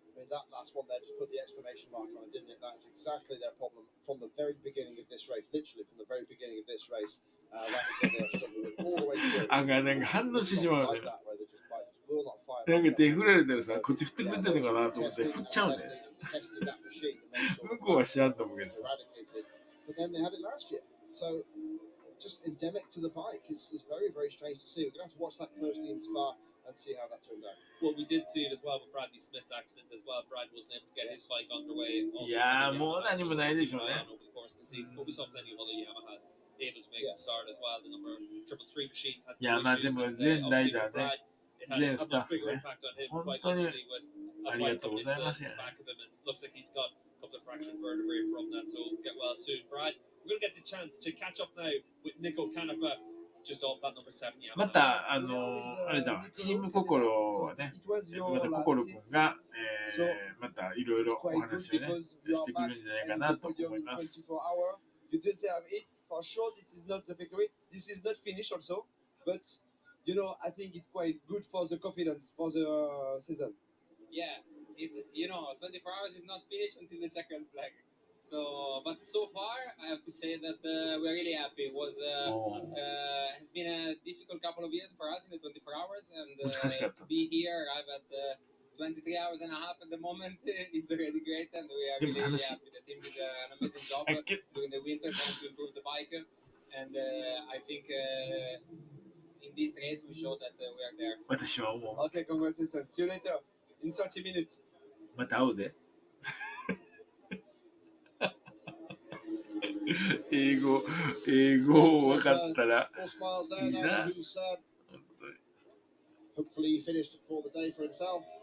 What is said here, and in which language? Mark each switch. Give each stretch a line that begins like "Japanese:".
English: That last one there just put the exclamation mark on it, didn't it? That's exactly their problem from the very beginning of this race. Literally from the very beginning of this race. That was what they were struggling with all the way through.
Japanese: あがなんか反応してしまうね。なんか手振られたらさ、こっち振ってくれてるのかなと思って振っちゃうね。向こうは知らんと思うけどさ。
English: But then they had it last year. So just endemic to the bike is very, very strange to see. We're going to have to watch that closely in Spa and see how that turned out. Well, we did see it as well with Bradley Smith's accident as well. Brad wasn't able to get his bike underway.
Japanese: いやーもう何もないでしょうね。
English: Over the course of the season, but we saw plenty of other Yamahas able to make the start as well. The number 333 machine had
Japanese: いやまあでも全ライダーね、全スタッフね、本当にありがとうございますよね。
English: Looks like he's got a couple of fractured vertebrae from that, so get well soon, Brad. we're going to get the chance to catch up now with Nico Canapa, just off that number 7.
Japanese: また、あれだわ、チーム心はね、また心くんが、またいろいろお話をね、してくるんじゃないかなと思います。
English: You deserve it for sure. This is not the victory. This is not finished also, but you know I think it's quite good for the confidence for the season. Yeah, it's 24 hours is not finished until the second flag. So, but so far I have to say that we're really happy. It was has been a difficult couple of years for us in the 24 hours, and be here, arrive at 23 hours and a half at the moment is already great, and we are really happy. The team did an amazing job during the winter trying to improve the bike, and I think in this race we showed that we are there.
Japanese: 私は思う。
English: Okay, congratulations. See you later in 30 minutes.
Japanese: また会おうぜ。英語分かったらいいな。
English: Hopefully he finished for the day for himself.